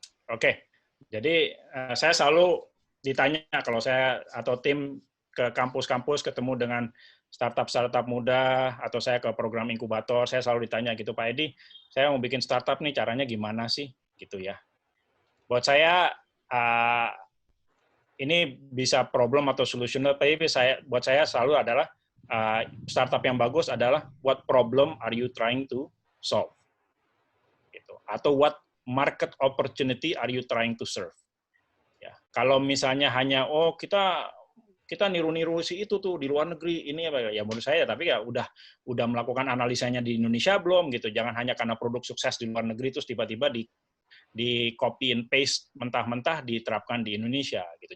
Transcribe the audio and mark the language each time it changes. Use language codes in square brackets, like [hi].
[id] Oke, jadi saya selalu ditanya kalau saya atau tim ke kampus-kampus ketemu dengan startup-startup muda, atau saya ke program inkubator, saya selalu ditanya gitu, Pak Edi, saya mau bikin startup nih, caranya gimana sih? Gitu ya. Buat saya, ini bisa problem atau solutional, tapi buat saya selalu adalah startup yang bagus adalah [en] what problem are you trying to solve? [id] Gitu. [en] Atau what market opportunity are you trying to serve? [id] Ya, kalau misalnya hanya kita niru-niru si itu tuh di luar negeri ini apa ya, menurut saya, tapi ya udah melakukan analisanya di Indonesia belum gitu. Jangan hanya karena produk sukses di luar negeri terus tiba-tiba di copy and paste mentah-mentah diterapkan di Indonesia gitu.